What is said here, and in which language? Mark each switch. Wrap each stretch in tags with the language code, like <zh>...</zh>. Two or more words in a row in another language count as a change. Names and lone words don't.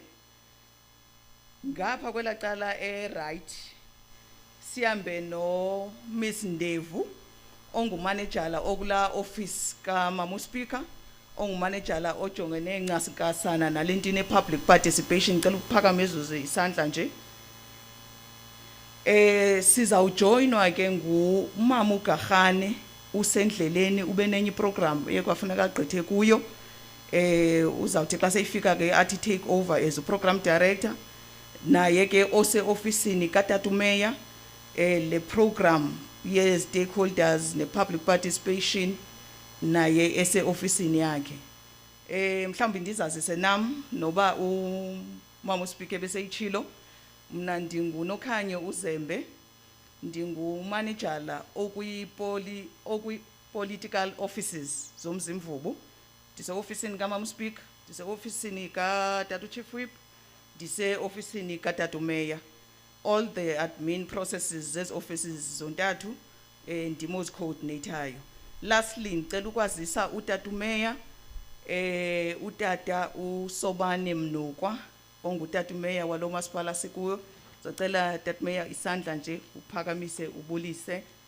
<xh>Ngapha kwelacala right sihambe no Miss Ndevu ongumanejala okula office ka Mama uSpeaker ongumanejala ojongene ncasikasana nalentini</xh> <en>public participation.</en> <xh>Ngicela ukuphakamiza isandla nje. Sizawujoinwa ke ngumama uGahane usendleleni ube nenye program ekwafuneka agqithe kuyo. Uzawuthi xa seyifika ke athi</xh> <en>take over as a program director.</en> <xh>Naye ke ose officeini kaTata uMeya le program ye stakeholders ne</xh> <en>public participation</en> <xh>naye ese-ofisini yakhe. Mhlawumbe ndizazise nam noba umama uSpeaker beseyitshilo, mna ndinguNokhanye uZembe, ndingumanejala okwi-political offices zomzimvubu. Ndise-ofisini kaMama uSpeaker, ndise-ofisini kaTata Chief Whip, ndise-ofisini kaTata Mayor.</xh> <en>All the admin processes</en> <xh>zezi offices zontathu ndimo zicoordinateayo. Lastly, ngicela ukwazisa uTata Mayor utata uSobane Mnukwa ongutata Mayor walo masipala sikuyo. Ngicela Tata Mayor isandla nje uphakamise ubulise.</xh>